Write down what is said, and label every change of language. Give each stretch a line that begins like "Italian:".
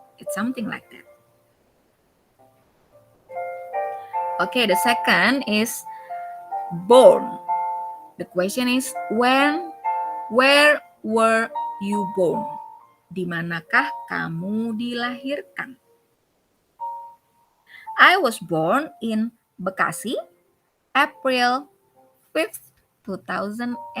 English: It's something like that. Okay, the second is born. The question is when, where were you born?
Indonesian: Di manakah kamu dilahirkan?
English: I was born in Bekasi, April 5th, 2009.